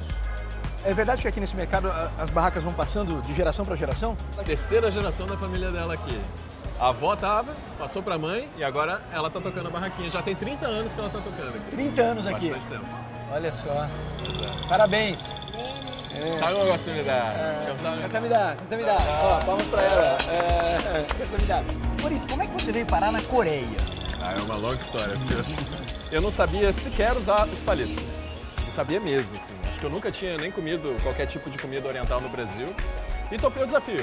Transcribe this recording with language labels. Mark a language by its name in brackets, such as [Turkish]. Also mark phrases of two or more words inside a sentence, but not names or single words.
[Portuguese] É verdade que aqui nesse mercado as barracas vão passando de geração para geração? A terceira geração da família dela aqui. A avó tava, passou pra mãe e agora ela tá tocando a barraquinha. Já tem 30 anos que ela tá tocando aqui. 30 anos aqui. Bastante tempo. Olha só. Parabéns. [Korean] 잘 먹었습니다. 감사합니다. [Portuguese] Ó, palmas pra ela. 감사합니다. Gorito, como é que você veio parar na Coreia? É uma longa história. Eu não sabia sequer usar os palitos. Não sabia mesmo, assim. Acho que eu nunca tinha nem comido qualquer tipo de comida oriental no Brasil. E topei o desafio.